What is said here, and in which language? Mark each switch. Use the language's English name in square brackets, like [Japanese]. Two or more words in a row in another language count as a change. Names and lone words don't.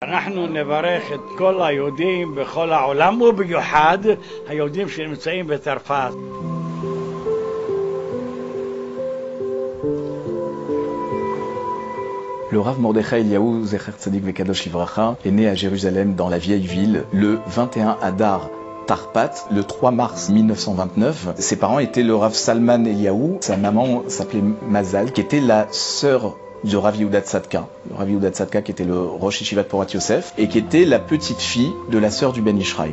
[Hebrew] אנחנו נברך את כל היהודים בכל העולם ובמיוחד היהודים שנמצאים בצרפת. [French] Le Rav Mordechai Eliaou [Hebrew] זכר צדיק וקדוש לברכה [French] est né à Jérusalem dans la vieille ville le 21 [Hebrew] אדר תרפ"ט, [French] le 3 mars 1929. Ses parents étaient le Rav Salman Eliaou, sa maman s'appelait Mazal, qui était la sœur de Rav Yehuda Tzadka. Le Rav Yehuda Tzadka qui était le [Hebrew] ראש ישיבת [French] Porat Yosef et qui était la petite fille de la sœur du Ben Ishraï.